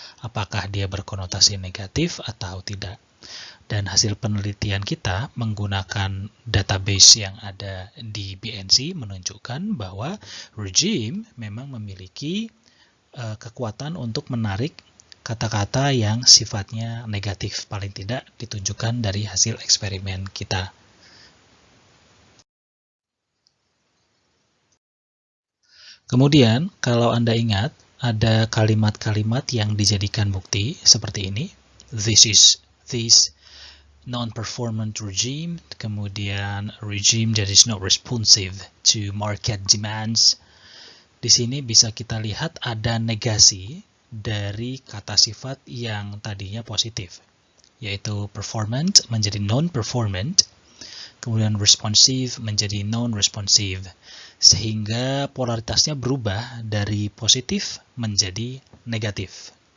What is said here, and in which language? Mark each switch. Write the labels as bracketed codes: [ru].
[id] Apakah dia berkonotasi negatif atau tidak? Dan hasil penelitian kita menggunakan database yang ada di BNC menunjukkan bahwa regime memang memiliki kekuatan untuk menarik kata-kata yang sifatnya negatif, paling tidak ditunjukkan dari hasil eksperimen kita. Kemudian, kalau Anda ingat, ada kalimat-kalimat yang dijadikan bukti seperti ini. [en] This non-performant regime, kemudian regime that is not responsive to market demands. [id] Di sini bisa kita lihat ada negasi dari kata sifat yang tadinya positif, yaitu performant menjadi non-performant, kemudian responsive menjadi non-responsive, sehingga polaritasnya berubah dari positif menjadi negatif.